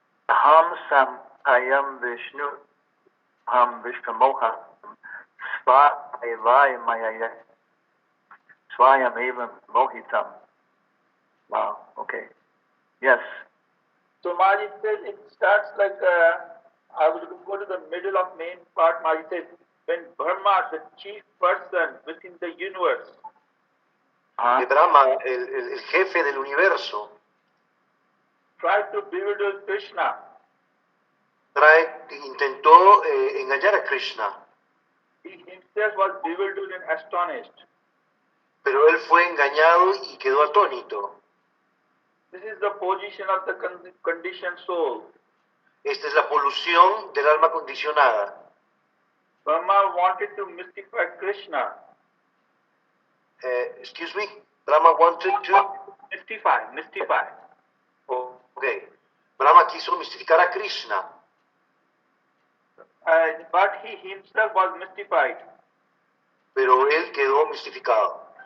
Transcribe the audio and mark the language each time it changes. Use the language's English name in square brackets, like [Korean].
[Sanskrit] Aham sampayam vishnu ham vishvamoha svayavaya mayaya swayam evam mohitam. Wow, okay. Yes. [English] So Maharaj, it says, it starts like, I will go to the middle of main part, Maharaj. It says, when Brahma, the chief person within the universe, [Spanish] Que Brahma, el jefe del universo, [English] tried to bewilder Krishna, [Spanish] intentó engañar a Krishna, [English] he himself was bewildered and astonished. [Spanish] pero él fue engañado y quedó atónito. [English] This is the position of the conditioned soul. [Spanish] Esta es la polución del alma condicionada. [English] Brahma wanted to mystify Krishna. Excuse me, Brahma wanted to... Mystify. [Spanish] Okay. Brahma quiso mistificar a Krishna, [English] But he himself was mystified. [Spanish] pero él quedó mistificado.